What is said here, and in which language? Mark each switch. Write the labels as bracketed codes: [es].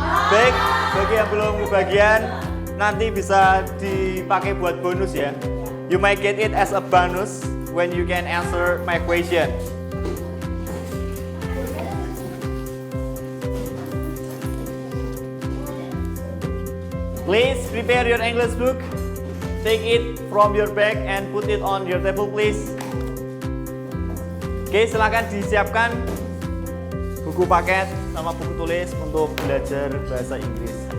[id] Baik, bagi yang belum kebagian, nanti bisa dipakai buat bonus ya. [en] You might get it as a bonus when you can answer my question. Please prepare your English book. Take it from your bag and put it on your table, please. [id] Oke, silakan disiapkan buku paket sama buku tulis untuk belajar bahasa Inggris.